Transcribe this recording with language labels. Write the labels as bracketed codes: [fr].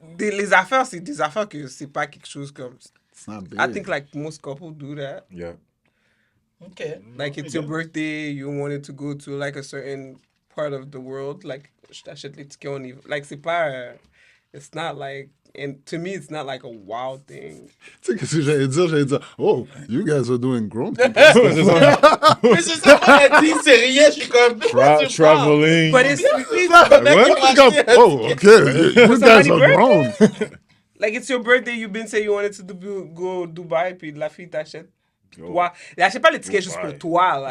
[fr] c'est les affaires, c'est des affaires que c'est pas quelque chose comme. [en] It's not big. I think like most couples do that. Yeah. Okay. Like it's your birthday, you wanted to go to like a certain part of the world, like [fr] je t'achète les tickets, on y va. [en] Like [fr] c'est pas, [en] it's not like, and to me it's not like a wild thing. [fr] Tu sais, qu'est-ce que j'allais dire? J'allais dire, [en] oh, you guys are doing grown. [fr] Mais c'est ça qu'on a dit, c'est rien, je suis comme... [en] Traveling. But it's What? Comme, oh, okay. You guys are grown. like it's your birthday, you've been saying you wanted to go Dubai, [fr] puis la fille t'achète. Toi, elle achète pas les tickets juste pour toi là.